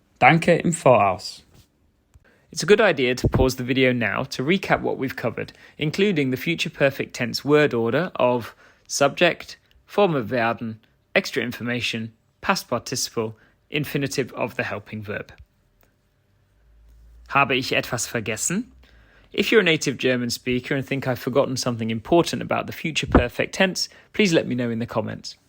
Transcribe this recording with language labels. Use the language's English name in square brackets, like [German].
[German] Danke im Voraus. [English] It's a good idea to pause the video now to recap what we've covered, including the future perfect tense word order of subject, form of werden, extra information, past participle, infinitive of the helping verb. [German] Habe ich etwas vergessen? [English] If you're a native German speaker and think I've forgotten something important about the future perfect tense, please let me know in the comments.